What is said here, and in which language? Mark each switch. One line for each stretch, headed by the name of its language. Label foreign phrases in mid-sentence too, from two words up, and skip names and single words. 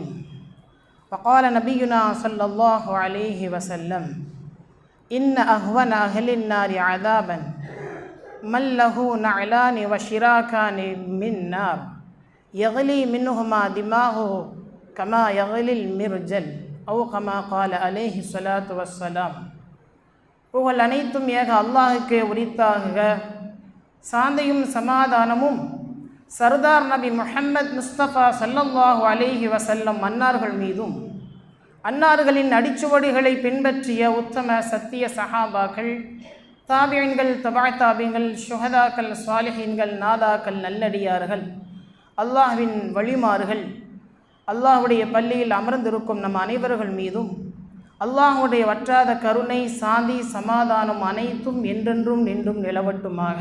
Arabic: وقال نبينا صلى الله عليه وسلم إن أهون أهل النار عذابا من له نعلان وشراكان من نار يغلي منهما دماغه كما يغلي المرجل أو كما قال عليه الصلاة والسلام.
Tamil: புகழ் அனைத்தும் ஏக அல்லாஹுக்கே உரித்தாக. சாந்தியும் சமாதானமும் சர்தார் நபி முஹம்மது முஸ்தபா
Arabic: صلى الله عليه وسلم
Tamil: அன்னார்கள் மீதும் அன்னார்களின் அடிச்சுவடுகளை பின்பற்றிய உத்தம சத்திய சஹாபாக்கள், தாபியன்கள், தபாய் தாபியன்கள், ஷுஹதாக்கள், சாலிஹீன்கள், நாதாக்கள், நல்லடியார்கள், அல்லாஹ்வின் வழிமார்கள், அல்லாஹ்வுடைய பள்ளியில் அமர்ந்திருக்கும் நம் அனைவர்கள் மீதும் அல்லாஹ்வுடைய வற்றாத கருணை, சாந்தி, சமாதானம் அனைத்தும் என்றென்றும் நின்றும் நிலவட்டுமாக.